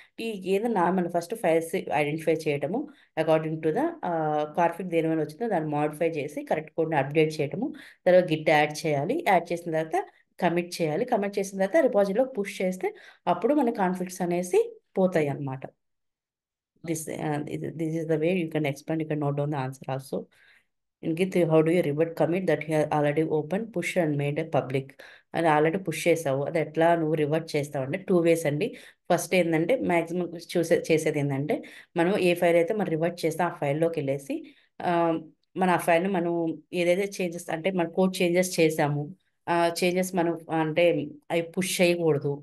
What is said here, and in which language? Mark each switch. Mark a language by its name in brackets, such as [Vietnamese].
[Telugu] ఈ ఏదైనా మన ఫస్ట్ ఫైల్స్ ఐడెంటిఫై చేయడము, [English] according to the conflict [Telugu] దేని వల్ల వచ్చిందో దాన్ని మాడిఫై చేసి కరెక్ట్ కోడ్ని అప్డేట్ చేయడము, తర్వాత గిట్ యాడ్ చేయాలి. యాడ్ చేసిన తర్వాత కమిట్ చేయాలి. కమిట్ చేసిన తర్వాత రిపాజిటరీలో పుష్ చేస్తే అప్పుడు మన కాన్ఫ్లిక్ట్స్ అనేసి పోతాయి అన్నమాట. [English] This is the way you can explain. You can note down the answer also. In Git, how do you revert commit that you have already opened, push and made a public? [Telugu] అది already push చేసావు, అది ఎట్లా నువ్వు revert చేస్తావు అంటే 2 ways అండి. First ఏంటంటే maximum చేసేది ఏంటంటే మనం ఏ ఫైల్ అయితే మనం రివర్ట్ చేస్తాం ఆ ఫైల్లోకి వెళ్ళేసి ఆ, మన ఆ ఫైల్ని మనం ఏదైతే చేంజెస్ అంటే మన కోడ్ చేంజెస్ చేసాము ఆ చేంజెస్ మనం అంటే అవి పుష్ చేయకూడదు.